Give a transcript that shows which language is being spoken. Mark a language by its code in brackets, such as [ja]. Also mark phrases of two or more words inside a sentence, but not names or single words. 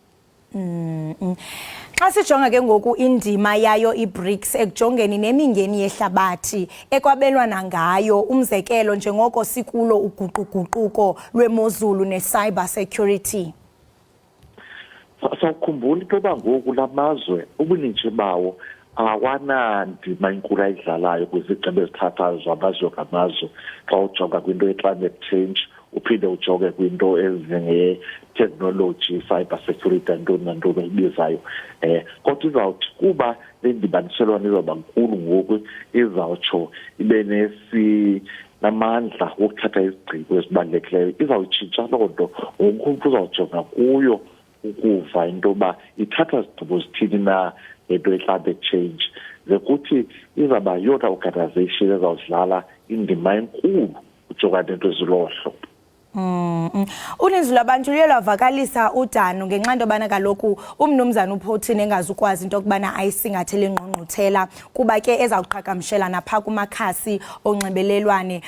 [xh] Xa sijonga ke ngoku indima yayo iBRICS ekujongeni nemingeni yehlabathi ekwabelwana ngayo, umzekelo njengoko sikulo uguquguquko lwemozulu ne- [en] cyber security. [xh] Sawukhumbula into yoba ngoku la mazwe ubuninzi bawo awanandima inkulu ayidlalayo kwizigqibo ezithathayo zamazwe ngamazwe. Xa ujonga kwinto ye- [en] climate change, [xh] uphinde ujonge kwinto ezinge-technology, [en] cyber security [xh] nantoni nantoni oyibizayo. Kodwa izawuthi kuba le ndibaniselwano izawuba nkulu ngoku, izawutsho ibe namandla wokuthatha izigqibo ezibalulekileyo. Izawutshintsha loo nto, wonke umntu uzawujonga kuyo ukuva into yoba ithatha izigqibo zithini na ngento ye- [en] climate change. [xh] Ze kuthi izawuba yona organization ezawudlala indima enkulu ujongana nento ezilohlo. Uninzi lwabantu luye lwavakalisa udano ngenxa into yobana kaloku umnumzana uPutin engazukwazi into yokubana ayisingathele ingqungquthela kuba ke ezawuqhagamshela napha kumakhasi onxibelelwane.